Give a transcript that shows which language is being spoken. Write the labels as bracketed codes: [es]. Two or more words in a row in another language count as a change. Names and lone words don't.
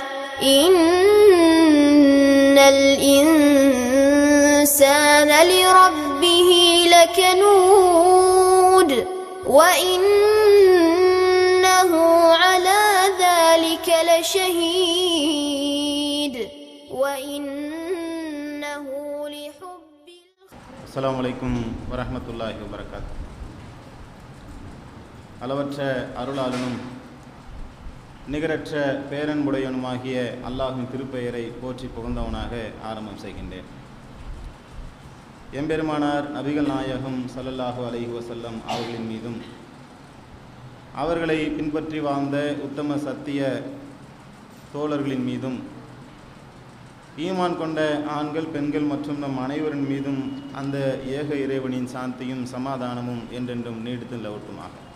[ar] إن الإنسان لربه لكنود وإنه على ذلك لشهيد وإنه لحب. السلام عليكم ورحمة الله وبركاته. [ta] அளவற்ற அருளாளனும் நிகரற்ற பேரன்புடையனுமாகிய அல்லாஹ்வின் திருப்பெயரை போற்றி புகழ்ந்தவனாக ஆரம்பம் செய்கின்றேன். எம்பெருமானார் நபிகள் நாயகம் [ar] صلى الله عليه وسلم [ta] அவர்களின் மீதும் அவர்களை பின்பற்றி வாழ்ந்த உத்தம சத்திய தோழர்களின் மீதும் ஈமான் கொண்ட ஆண்கள் பெண்கள் மற்றும் நம் அனைவரின் மீதும் அந்த ஏக இறைவனின் சாந்தியும் சமாதானமும் என்றென்றும் நீடித்து நிலவட்டுமாக.